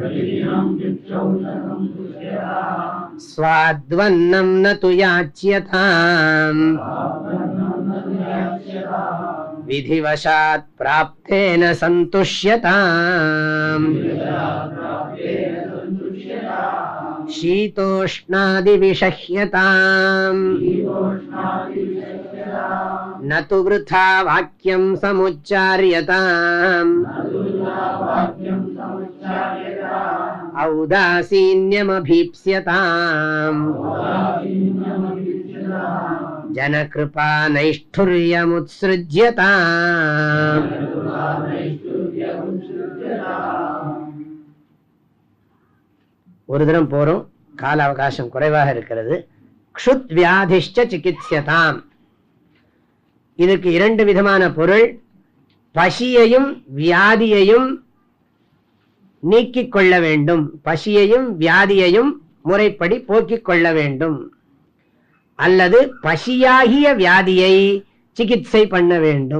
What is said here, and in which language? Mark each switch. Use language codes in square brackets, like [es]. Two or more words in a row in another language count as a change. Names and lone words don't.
[sa] स्वाद्वन्नं न तु याच्यतां विधिवशात् प्राप्तेन सन्तुष्यताम् शीतोष्णादि विषह्यताम् न तु वृथा वाक्यं समुच्चार्यताम् औदासीन्यमभीप्स्यताम् जनकृपा नैष्ठुर्यमुत्सृज्यताम्. [ta] ஒரு தரம் போறோம், கால அவகாசம் குறைவாக இருக்கிறது. [sa] क्षुत् व्याधिश्च चिकित्स्यताम्. [ta] இதற்கு இரண்டு விதமான பொருள். பசியையும் வியாதியையும் நீக்கிக் கொள்ள வேண்டும், பசியையும் வியாதியையும் முறைப்படி போக்கிக் கொள்ள வேண்டும், அல்லது பசியாகிய வியாதியை சிகிச்சை பண்ண வேண்டும்.